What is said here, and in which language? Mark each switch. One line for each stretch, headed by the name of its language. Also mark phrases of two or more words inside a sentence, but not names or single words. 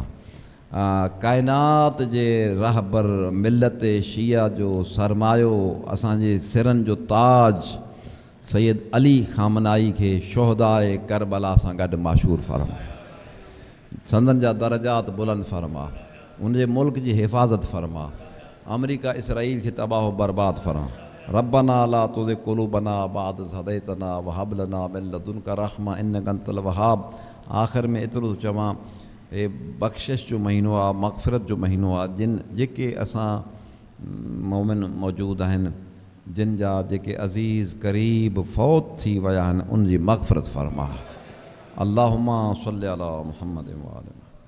Sindhi: काइनात जे रहबर मिलत शिया जो सरमायो, असांजे सिरनि जो ताज सैयद अली ख़ामनाई खे शोहदाए करबला सां गॾु माशूर फरमा। संदन जा दरजात बुलंद फरमा। उनजे मुल्क जी हिफ़ाज़त फरमा। अमरीका इसराईल खे तबाह बर्बाद फरमा।
Arabic: ربنا لا تزغ قلوبنا بعد إذ هديتنا وهب لنا من لدنك رحمة إنك أنت الوهاب.
Sindhi: आख़िर में एतिरो चवां, हे बख़्शिश जो महीनो आहे, मग़फ़िरत जो महीनो आहे। जेके असां मोमिन मौजूद आहिनि, जिन जा जेके अज़ीज़ क़रीब फ़ौत थी विया आहिनि, उन जी मग़फ़िरत फ़रमा।
Arabic: اللهم صل على محمد وآل